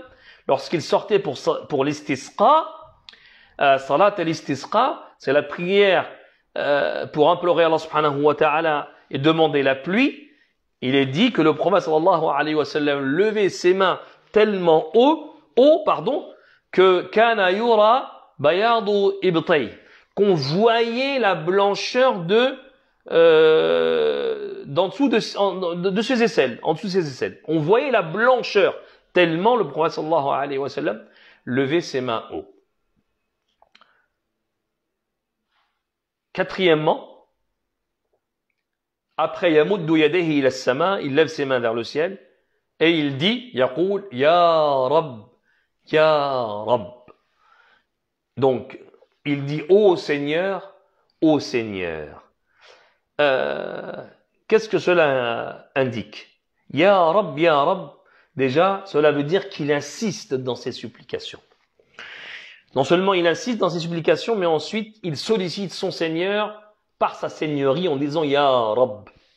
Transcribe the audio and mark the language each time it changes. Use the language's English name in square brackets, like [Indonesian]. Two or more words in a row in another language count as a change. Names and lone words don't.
[French] lorsqu'il sortait pour l'istisqa, [Arabic] صلاة الاستسقاء, [French] c'est la prière pour implorer Allah [Arabic] سبحانه وتعالى [French] et demander la pluie, il est dit que le prophète [Arabic] صلى الله عليه وسلم [French] levait ses mains tellement haut, que [Arabic] كان يرى بياض إبطيه, [French] qu'on voyait la blancheur d'en dessous de ses aisselles, en dessous de ses aisselles. On voyait la blancheur tellement le prophète [Arabic] صلى الله عليه وسلم [French] levait ses mains haut. Quatrièmement, après [Arabic] يمد يديه إلى السماء, [French] il lève ses mains vers le ciel et il dit [Arabic] يقول يا رب يا رب. [French] Donc il dit ô Seigneur, ô Seigneur. Qu'est-ce que cela indique? [Arabic] يا رب, [French] déjà cela veut dire qu'il insiste dans ses supplications. Non seulement il insiste dans ses supplications, mais ensuite il sollicite son Seigneur par sa seigneurie en disant [Arabic] يا رب.